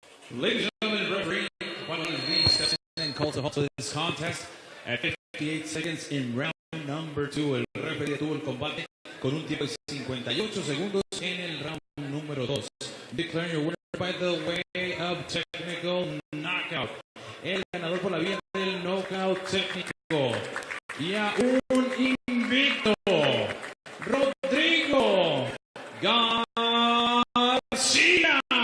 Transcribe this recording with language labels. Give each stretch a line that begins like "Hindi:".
English: Ladies and gentlemen, referee Juan Lee steps in and calls a halt to this contest at 58 seconds in round number 2.
Spanish: El referee tuvo el combate con un tiempo de 58 segundos en el round número 2.
English: Declaring your winner by the way of technical knockout.
Spanish: El ganador por la vía del knockout técnico. Y a un invicto, Rodrigo García.